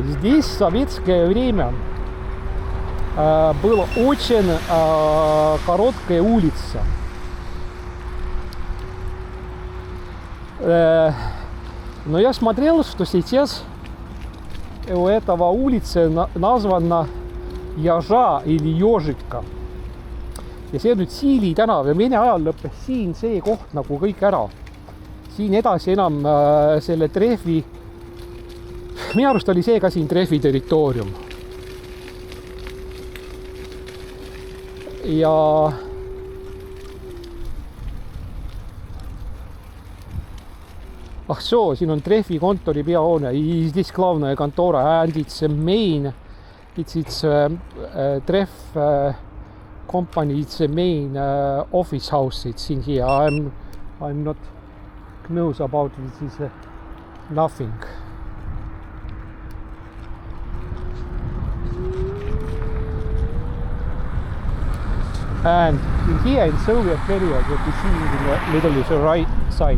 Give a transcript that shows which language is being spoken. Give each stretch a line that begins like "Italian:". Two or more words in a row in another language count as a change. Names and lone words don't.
Russian: Здесь в советское время была очень короткая улица. Но я смотрел, что сейчас у этого улицы названа Jaža или Jožika.
Estonian: Ja see on nüüd Siili tänav ja Vene ajal lõppes siin see koht nagu kõik ära. Siin edasi enam selle trefi, minu arust oli see ka siin trefi territoorium. Ja siin on trefi kontori peahoone.
Russian: Здесь главная контора
English: and it's a main, it's tref company, it's a main office house. It's in here. I'm not knows about this is nothing. And in here in Soviet period, what you see in the middle is the right side.